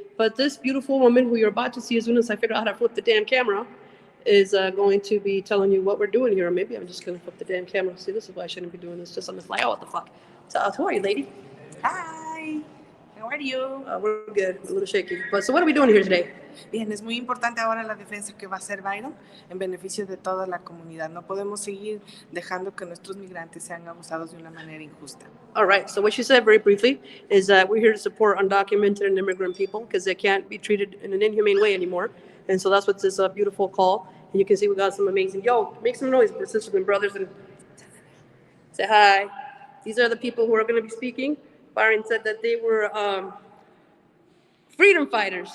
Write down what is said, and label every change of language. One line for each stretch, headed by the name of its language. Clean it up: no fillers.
English: But this beautiful woman who you're about to see as soon as I figure out how to flip the damn camera is going to be telling you what we're doing here. Or maybe I'm just going to flip the damn camera. See, this is why I shouldn't be doing this just on the fly. Oh, what the fuck? So, who are you, lady? Hi, how are you? We're good, a little shaky. But so what are we doing here today?
Spanish: Bien, es muy importante ahora la defensa que va a hacer Byron en beneficio de toda la comunidad. No podemos seguir dejando que nuestros migrantes sean abusados de una manera injusta.
English: All right, so what she said very briefly is that we're here to support undocumented and immigrant people because they can't be treated in an inhumane way anymore. And so that's what this beautiful call. And you can see we got some amazing, make some noise, sisters and brothers, and say hi. These are the people who are going to be speaking. Byron said that they were freedom fighters.